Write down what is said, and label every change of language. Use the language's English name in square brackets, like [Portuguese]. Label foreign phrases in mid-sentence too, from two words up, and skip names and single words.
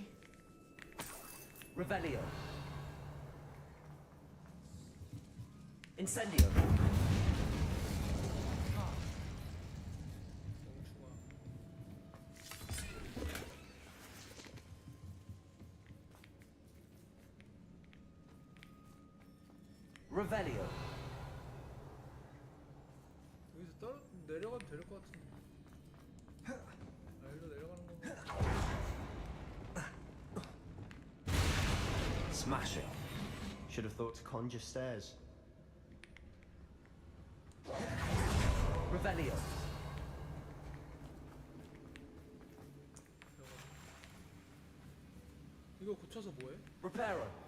[English] Revelio. Incendio. Revelio. [Korean] 여기서 내려가도 될 것 같은데. 아, 일로 내려가는 건가? [English] Smash it. Should have thought to conjure stairs. Revelio. [Korean] 이거 고쳐서 뭐해? [English] Reparo.